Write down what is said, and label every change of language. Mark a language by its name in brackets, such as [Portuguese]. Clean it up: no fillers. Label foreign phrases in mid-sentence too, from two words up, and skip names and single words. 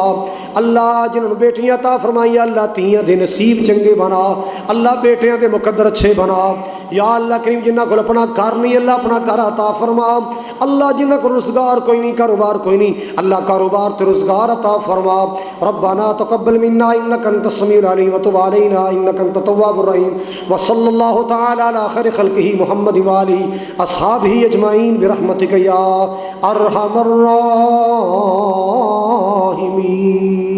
[Punjabi] اللہ جنہوں نے بیٹیاں عطا فرمائی اللہ تیاں دے نصیب چنگے بنا. اللہ بیٹیاں دے مقدر اچھے بنا۔ یا اللہ کریم جنہاں کول اپنا گھر نہیں اللہ اپنا گھر عطا فرما. اللہ جنہاں کول روزگار کوئی نہیں کاروبار کوئی نہیں اللہ کاروبار تو روزگار عطا فرما. [Arabic] ربنا تقبل منا إنك أنت السميع العليم وتب علينا إنك أنت التواب الرحيم. وصلى الله تعالى على خير خلقه محمد وآله أصحابه أجمعين برحمتك يا أرحم الراحمين.